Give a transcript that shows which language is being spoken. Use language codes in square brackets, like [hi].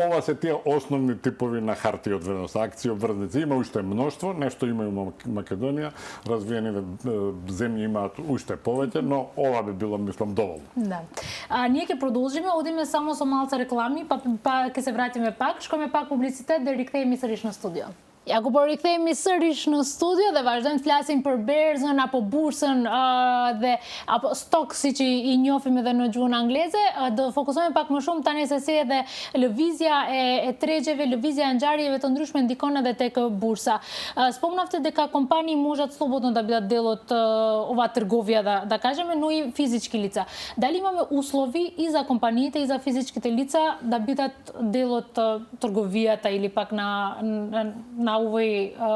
[mk] Ова се тие основни типови на харти од вредност, акции, обврзници. Има уште мноштво, нешто има и у Македонија, развиени земји имаат уште повеќе, но ова би било, мислам, доволно. Да. Ние ќе продолжиме, одиме само со малце реклами, па ќе се вратиме пак, [sq] шкоме пак публицитет, да рикнеме сриш на студио. Ja ku po rikthehemi sërish në studio dhe vazhdojmë të flasim për berzën apo bursën dhe apo stok siç i njohim edhe në gjuhën angleze. Do fokusohemi pak më shumë tani se si edhe lëvizja e tregjeve, lëvizja e ngjarjeve të ndryshme ndikon edhe tek bursa. [mk] Спомнавте дека компании можат слободно да бидат дел од ова трговија, да кажеме, но и физички лица. Дали имаме услови и за компаниите и за физичките лица да бидат дел од трговијата или пак на овој